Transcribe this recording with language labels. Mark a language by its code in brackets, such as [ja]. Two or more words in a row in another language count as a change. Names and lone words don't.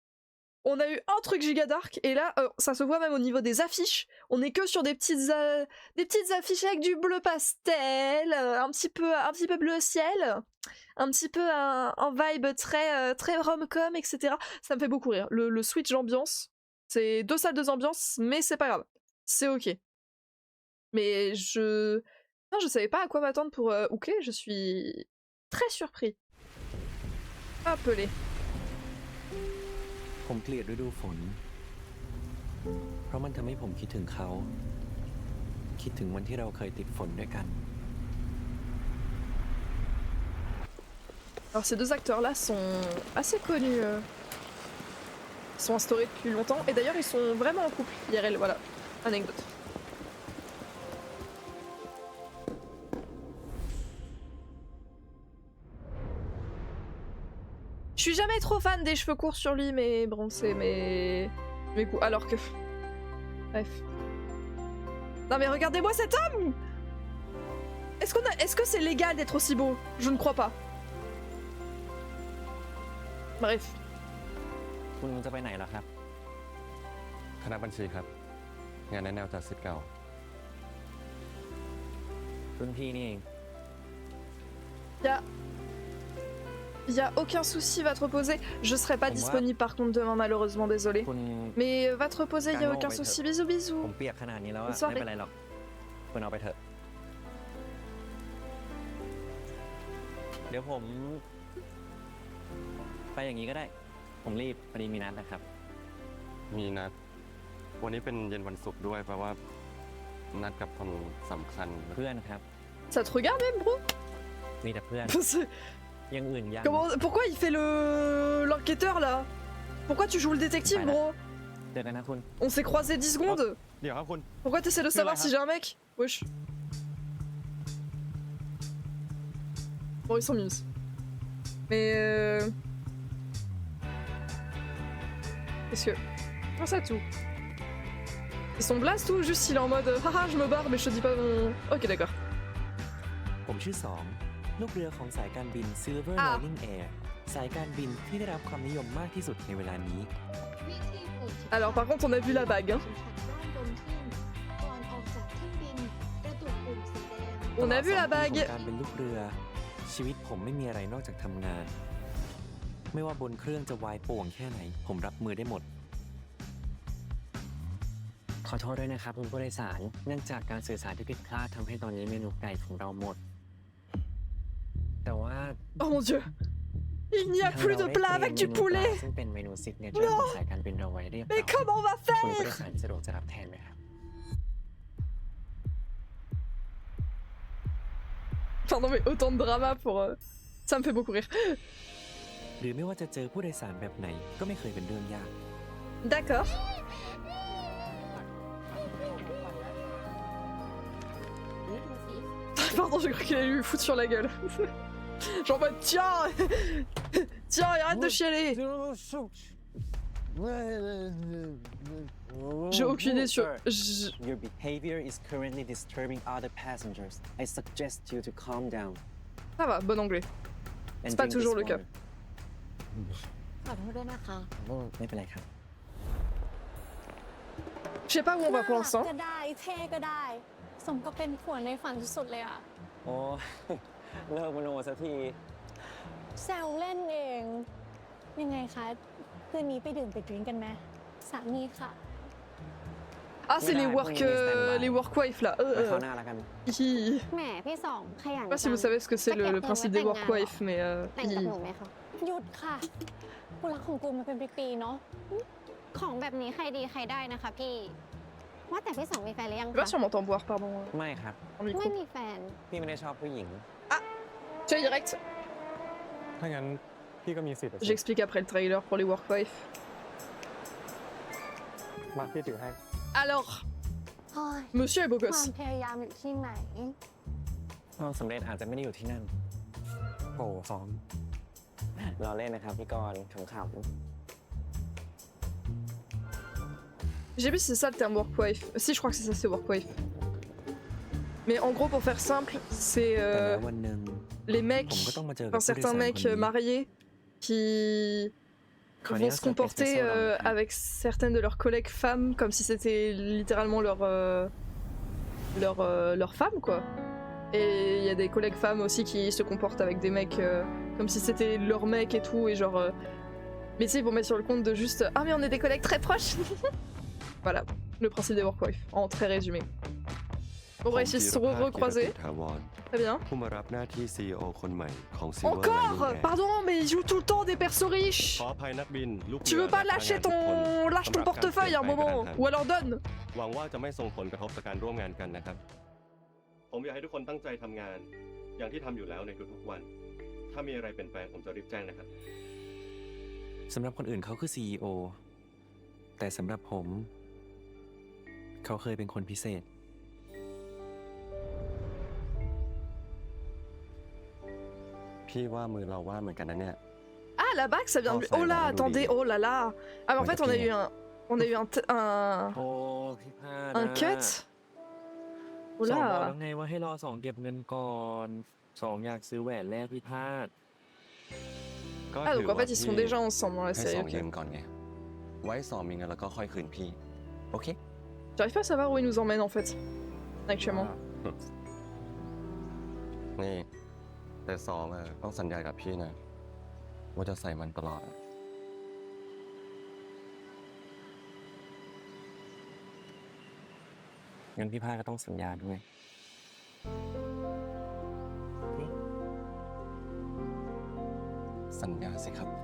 [fr] On a eu un truc giga dark, et là, ça se voit même au niveau des affiches, on est que sur des petites affiches avec du bleu pastel, un petit peu bleu ciel, un petit peu un vibe très, très rom-com, etc. Ça me fait beaucoup rire. Le switch ambiance, c'est 2 salles, 2 ambiances, mais c'est pas grave. C'est ok. Mais non, je savais pas à quoi m'attendre pour Oakley, je suis très surpris. Appelé. [th] ผมเกลียดฤดูฝนเพราะมันทำให้ผมคิดถึงเขาคิดถึงวันที่เราเคยติดฝนด้วยกัน [fr] Alors ces 2 acteurs-là sont assez connus. Ils sont instaurés depuis longtemps, et d'ailleurs ils sont vraiment en couple, IRL, voilà. Anecdote. Je suis jamais trop fan des cheveux courts sur lui, mais bon, c'est mes goûts. Alors que... Bref. Non mais regardez-moi cet homme! Est-ce que c'est légal d'être aussi beau? Je ne crois pas. Bref. [th] คุณจะไปไหนล่ะครับ คณะบัญชีครับ งานแนะแนวจากศิษย์เก่า รุ่นพี่นี่เอง [fr] Y a aucun souci, va te reposer. Je serai pas disponible par contre demain, malheureusement, désolé. Mais va te reposer, y a aucun souci. Bisous, bisous. [th] ผมเปียกขนาดนี้แล้วอะ [fr] Bonne [th] ไม่ [fr] soirée. [th] เป็นไรหรอกคุณเอาไปเถอะ เดี๋ยวผมไปอย่างนี้ก็ได้ ผมรีบพอดีมีนัดนะครับ มีนัด วันนี้เป็นเย็นวันศุกร์ด้วยแปลว่านัดกับคนสำคัญ เพื่อนครับ [fr] Ça te regarde même, bro? [th] มีแต่เพื่อน ยังอื่นยัง [fr] Pourquoi il fait l'enquêteur là? Pourquoi tu joues le détective, Voilà. bro? [th] เจอกันนะคุณ [fr] On s'est croisés 10 secondes. [th] เดี๋ยวครับคุณ [fr] Pourquoi t'essaies de savoir si j'ai un mec? Wesh. Bon, ils sont mimes. Mais Qu'est-ce que... Comment ça tout? Ils sont blast ou juste il est en mode haha je me barre mais je te dis pas mon... Ok d'accord. [th] ผมชื่อสองลูกเรือของสายการบิน Silver [fr] Ah. [th] Lining Air สายการบินที่ได้รับความนิยมมากที่สุดในเวลานี้ [fr] Alors par contre on a vu la bague hein. On a vu la [th] ตลอด [fr] bague. [th] 2 ปีของการเป็นลูกเรือ ชีวิตผมไม่มีอะไรนอกจากทำงาน ไม่ว่าบนเครื่องจะวายป่วงแค่ไหน ผมรับมือได้หมด ขอโทษด้วยนะครับคุณผู้โดยสาร เนื่องจากการสื่อสารที่ผิดพลาดทำให้ตอนนี้เมนูไก่ของเราหมด แต่ว่า [fr] Oh mon dieu. Il n'y a [th] ทาง [fr] plus [th] เรา [fr] de [th] ได้ [fr] plat [th] เตรีย [fr] avec [th] ม [fr] du [th] เมนูปลา [fr] poulet. [th] ซึ่งเป็นเมนูซิกเนเจอร์ของสายการบินเราไว้เรียบร้อย [fr] Mais comment on va [th] คุณผู้โด [fr] faire? [th] ยสารสะดวกจะรับแทนไหมครับ [fr] Pardon mais autant de drama pour... Ça me fait beaucoup rire. [th] หรือไม่ว่าจะเจอผู้โดยสารแบบไหนก็ไม่เคยเป็นเรื่องยาก [fr] D'accord. Pardon, j'ai cru qu'il allait lui foutre sur la gueule. Genre en mode tiens. Tiens, et arrête de chialer. J'ai aucune idée sur... [en] Your behavior is currently disturbing other passengers. I suggest you to calm down. [fr] Ça va, bon anglais. [en] and [fr] C'est pas [en] drink [fr] toujours [en] this [fr] le cas. [en] water. [th] ขอโทษด้วยนะคะ ไม่เป็นไรครับ [fr] Je sais pas où on va pour l'instant. [th] ก็ได้เท่ก็ได้ สมก็เป็นผัวในฝันสุดๆเลยอ่ะ โอ้ เลิกมโนสักที แซวเล่นเอง ยังไงคะคืนนี้ไปดื่มไปดริ้งกันไหมสามีค่ะ [fr] Ah, c'est les [en] work wife [fr] là. [th] ไปเข้าหน้าแล้วกัน Hi. แหมพี่สองขยัน [fr] Je sais pas si vous savez ce que c'est le principe des [en] work wife, [fr] mais [th] แต่งกับหนูไหมคะ หยุดค่ะกูรักของกูมาเป็นปีๆเนาะ ของแบบนี้ใครดีใครได้นะคะพี่ ว่าแต่พี่สองมีแฟนหรือยัง [fr] je [th] คะ [fr] vais pas sûrement t'en boire, pardon. [th] ไม่ครับ [fr] En [th] ไม่ [fr] micro. [th] มีแฟน พี่ไม่ได้ชอบผู้หญิง [fr] Tiens, direct. [th] ถ้างั้นพี่ก็มีสิทธิ์อะสิ [fr] J'explique après le trailer pour les [en] work wife. [th] มาพี่ถือให้ [fr] Alors, [th] โอ้ย [fr] monsieur est beau [th] ความ [fr] gosse. [th] พยายามอยู่ที่ไหน ความสำเร็จอาจจะไม่ได้อยู่ที่นั่น โอ้ซ้อม เราเล่นนะครับพี่กรณ์ขำ [fr] J'ai vu si c'est ça le terme [en] work wife. [fr] Si, je crois que c'est ça, c'est [en] work wife. [fr] Mais en gros, pour faire simple, c'est [th] ๆแต่แล้ววันหนึ่ง [fr] les [th] ผม [fr] mecs, [th] ก็ต้องมาเจอกับ [fr] enfin [th] ผู้โดย [fr] certains [th] สาร [fr] mecs [th] คนนี้ [fr] mariés qui Quand il y vont a se ça, comporter qu'est-ce que ça, là avec certaines de leurs collègues femmes comme si c'était littéralement leur femme quoi. Et il y a des collègues femmes aussi qui se comportent avec des mecs comme si c'était leur mec et tout et genre mais tu sais pour mettre sur le compte de juste ah mais on est des collègues très proches. Voilà le principe des [en] work wife [fr] en très résumé. On va essayer de se recroiser. Très bien. [th] ผู้มารับหน้าที่ CEO คนใหม่ของ Silver [fr] Encore [th] Lining Air [fr] Pardon mais ils jouent tout le temps des persos riches. [th] ขออภัยนักบินลูก [fr] Tu veux pas lâcher lâche ton portefeuille un moment ou alors donne. [th] หวังว่าจะไม่ส่งผลกระทบต่อการร่วมงานกันนะครับ ผมอยากให้ทุกคนตั้งใจทำงาน อย่างที่ทำอยู่แล้วในทุกๆวัน ถ้ามีอะไรเปลี่ยนแปลงผมจะรีบแจ้งนะครับ สำหรับคนอื่นเขาคือ CEO แต่สำหรับผม เขาเคยเป็นคนพิเศษ พี่ว่ามือเราว่าเหมือนกันนะเนี่ย [fr] Ah la bague ça vient de lui. Oh là attendez oh là là. Ah mais en fait on a eu un [th] โอ้พี่พลาด [fr] un cut. Oh [th] สองบอก [fr] là. [th] แล้วไงว่าให้รอสองเก็บเงินก่อนสองอยากซื้อแหวนแรกพี่พลาด [fr] Ah donc en fait ils sont déjà ensemble dans la [th] ให้ [fr] série. [th] สอง [fr] Ok. [th] ยืมก่อนไง ไว้สองมีเงินแล้วก็ค่อยคืนพี่ โอเค [fr] J'arrive pas à savoir où ils nous emmènent en fait actuellement. [th] นี่ แต่สองต้องสัญญากับพี่นะ ว่าจะใส่มันตลอด งั้นพี่พลาดก็ต้องสัญญาด้วย สัญญาสิครับ